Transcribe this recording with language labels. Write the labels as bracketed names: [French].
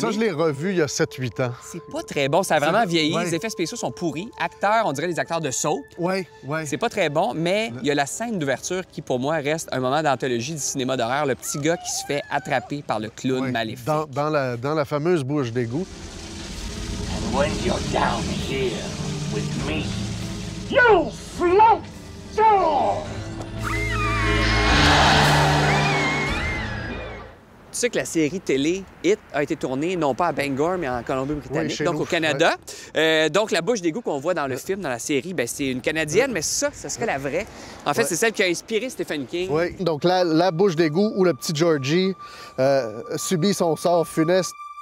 [French] Ça, je l'ai revu il y a 7-8 ans. C'est pas très bon. Ça a vraiment vieilli. Ouais. Les effets spéciaux sont pourris. Acteurs, on dirait des acteurs de soap. Oui, oui. C'est pas très bon, mais il y a la scène d'ouverture qui, pour moi, reste un moment d'anthologie du cinéma d'horreur. Le petit gars qui se fait attraper par le clown maléfique. Dans la fameuse bouche d'égout. [English] And when you're down here with me, you float down! [French] Tu sais que la série télé It a été tournée non pas à Bangor, mais en Colombie-Britannique, chez donc nous. au Canada. Donc la bouche d'égout qu'on voit dans le film, dans la série, ben, c'est une Canadienne, mais ça serait la vraie. En fait, c'est celle qui a inspiré Stephen King. Oui, donc la bouche d'égout où le petit Georgie subit son sort funeste.